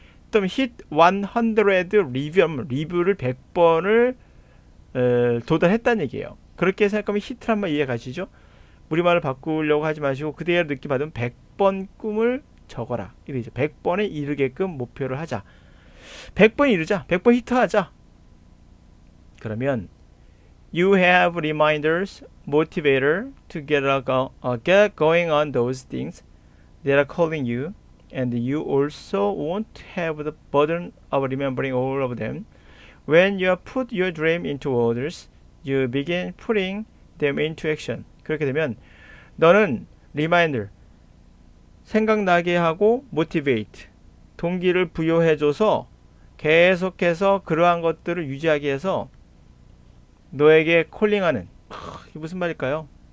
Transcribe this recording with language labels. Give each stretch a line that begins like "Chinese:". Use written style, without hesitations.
Korean: 또 hit 100 리뷰를 100번을 도달했다는 얘기예요. 그렇게 생각하면 히트란 말 이해 가시죠? 우리말을 바꾸려고 하지 마시고 그대로 느끼 받으면 100번 꿈을 적어라. 이러죠. 100번에 이르게끔 목표를 하자. 100번 이르자. 100번 히트하자. 그러면
English: you have reminders, motivator to get going on those things that are calling you, and you also won't have the burden of remembering all of them. When you put your dream into orders, you begin putting them into action.
Korean: 그렇게 되면 너는 reminder, 생각나게 하고 motivate, 동기를 부여해줘서 계속해서 그러한 것들을 유지하게 해서 너에게 콜링하는, 이게 무슨 말일까요?